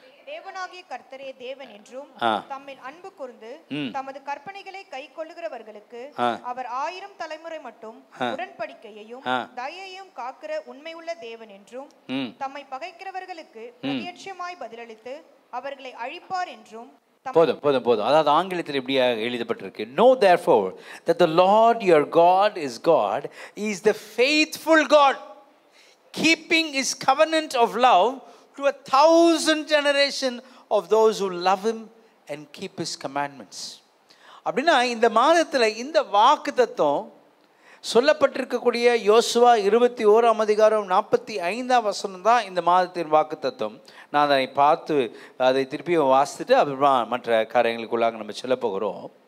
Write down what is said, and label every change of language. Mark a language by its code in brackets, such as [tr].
[ta] தேவனாகிய கர்த்தரே தேவன் என்றும் தம்மில் அன்பு கூர்ந்து தமது கற்பனைகளை கை கொள்ளுகிறவர்களுக்கு அவர் 1000 தலைமுறை மட்டும் உடன்படிக்கையையும் தயையும் காக்கிற உண்மையுள்ள தேவன் என்றும் தம்மை பகைக்கிறவர்களுக்கு பிரத்யட்சமாய் பதிலளித்து அவர்களை அழிப்பார் என்றும். போதும். அதாவது ஆங்கிலத்தில் இப்படியா எழுதப்பட்டிருக்கு, [en] know therefore that the Lord your God is God, he is the faithful God, keeping his covenant of love to 1,000 generation of those who love him and keep his commandments. [ta] அப்படின்னா இந்த மாதத்தில் இந்த வாக்குத்தத்தம் சொல்லப்பட்டிருக்கக்கூடிய யோசுவா 21ஆம் அதிகாரம் 45ஆம் வசனம் தான் இந்த மாதத்தின் வாக்குத்தத்தம். நான் அதை பார்த்து அதை திருப்பியும் வாசித்துட்டு அப்புறமா மற்ற காரியங்களுக்குள்ளாக நம்ம சொல்ல போகிறோம்.